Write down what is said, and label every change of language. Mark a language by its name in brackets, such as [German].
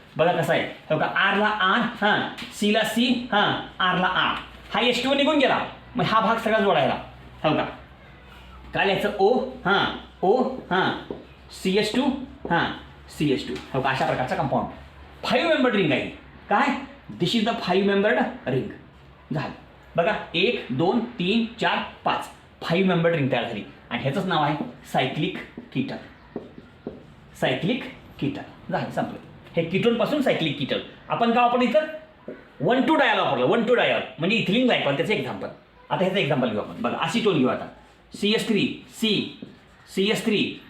[Marathi] बघा कसं आहे हो का, आरला R हां Cला C हां Rला R. हा H2 निघून गेला, मग हा भाग सगळा जोडायला हो का. काय लिहायचं, O हां CH2 हां CH2 हो का. अशा प्रकारचा कंपाऊंड 5 मेंबर्ड रिंग आहे. [English] काय, this is the 5 membered ring. [Marathi] झालं बघा, 1 2 3 4 5 5 मेंबर्ड रिंग तयार झाली. आणि ह्याचंच नाव आहे सायक्लिक कीटल. झालं, संपलं. हे कीटोनपासून सायक्लिक कीटल. आपण काय वापरलं इथं, 1,2 डायल वापरलं. 1,2 डायल म्हणजे इथिलीन ग्लायकॉल, त्याचं एक्झाम्पल. आता ह्याचं एक्झाम्पल घेऊ आपण. बघा असिटोन घेऊ आता. CH3